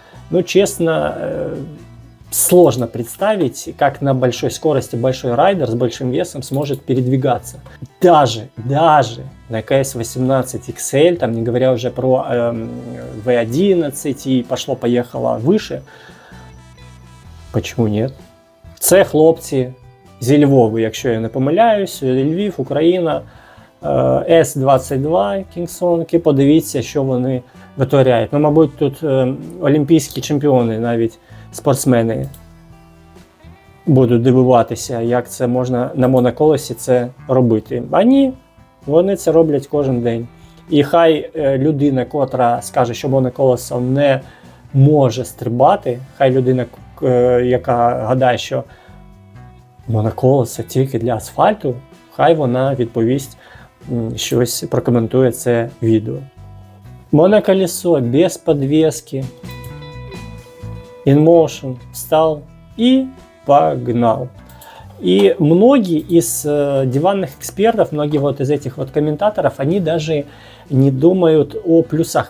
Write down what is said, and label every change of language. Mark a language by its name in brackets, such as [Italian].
[Russian] Ну, честно, сложно представить, как на большой скорости большой райдер с большим весом сможет передвигаться. Даже на КС-18 XL, там, не говоря уже про V11 и пошло-поехало выше, почему нет? [Ukrainian] Це хлопці зі Львова, якщо я не помиляюсь, Львів, Україна, С-22 Кінгсонки, подивіться, що вони витворяють. Ну, мабуть, тут олімпійські чемпіони, навіть спортсмени, будуть дивуватися, як це можна на моноколесі це робити. А ні, вони це роблять кожен день. І хай людина, котра скаже, що моноколесо не може стрибати, хай людина, яка гадає, що моноколесо тільки для асфальту, хай вона відповість, щось прокоментує це відео. [Russian] Моноколесо без подвески, InMotion, встал и погнал. И многие из диванных экспертов, многие вот из этих вот комментаторов, они даже не думают о плюсах.